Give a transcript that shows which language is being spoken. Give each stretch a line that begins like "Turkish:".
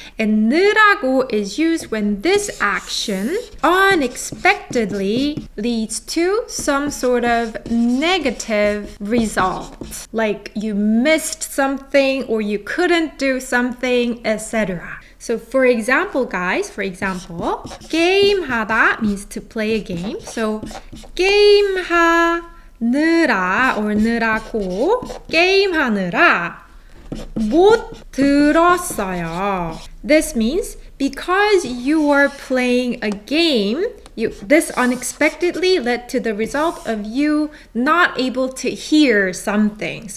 English: And 느라고 is used when this action unexpectedly leads to some sort of negative result. Like you missed something or you couldn't do something, etc. So for example, guys, 게임하다 means to play a game.
Korean: So 게임하느라 or 느라고 게임하느라 못 들었어요.
English: This means because you are playing a game, this unexpectedly led to the result of you not able to hear something.